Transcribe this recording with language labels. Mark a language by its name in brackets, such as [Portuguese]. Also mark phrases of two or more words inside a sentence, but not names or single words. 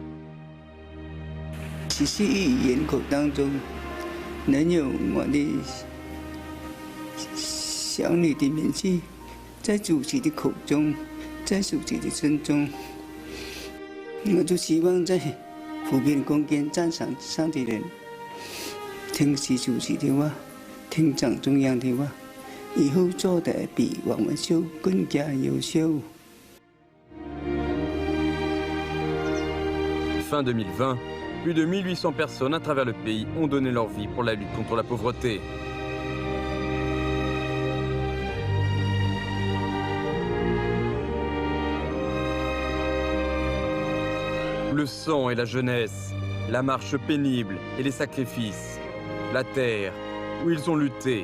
[Chinese] 17 亿人口当中，能有我的小女的名字在主席的口中，在主席的心中，我就希望在扶贫攻坚战场上的人，听习主席的话，听党中央的话。以后做得比王文秀更加优秀。 [French] Fin 2020, plus de 1800 personnes à travers le pays ont donné leur vie pour la lutte contre la pauvreté. Le sang et la jeunesse, la marche pénible et les sacrifices, la terre où ils ont lutté.